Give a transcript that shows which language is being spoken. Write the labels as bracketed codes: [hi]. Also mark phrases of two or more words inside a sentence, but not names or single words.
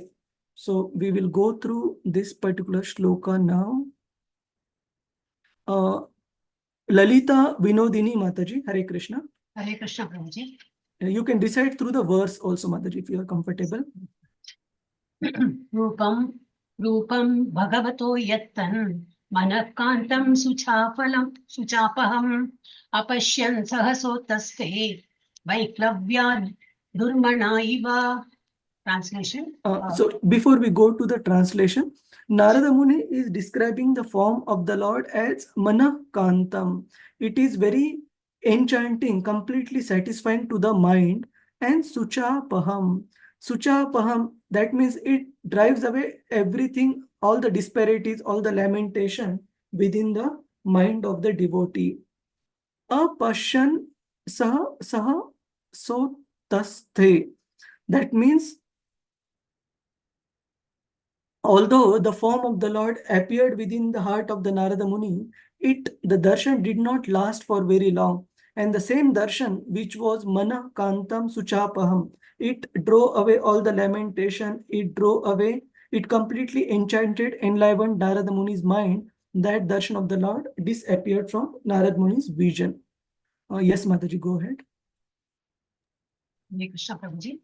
[en] So we will go through this particular shloka now. Lalita Vinodini Mataji, Hare Krishna. Hare Krishna, Prabhuji. You can recite through the verse also, Mataji, if you are comfortable. [sa] Rupam bhagavato yattan manakkantam suchapaham apashyan sahasotaste vaiklavyan durmana iva. [en] Translation. So before we go to the translation, Narada Muni is describing the form of the Lord as Manakantam. It is very enchanting, completely satisfying to the mind, and Suchapaham. Suchapaham, that means it drives away everything, all the disparities, all the lamentation within the mind of the devotee. [sa] Apashyan saha sotaste. [en] That means although the form of the Lord appeared within the heart of the Narada Muni, the darshan did not last for very long. And the same darshan, which was [sa] mana kantam suchapaham, [en] it drove away all the lamentation, it completely enchanted, enlivened Narada Muni's mind. That darshan of the Lord disappeared from Narada Muni's vision. Yes, Mataji, go ahead. Hare Krishna Prabhuji.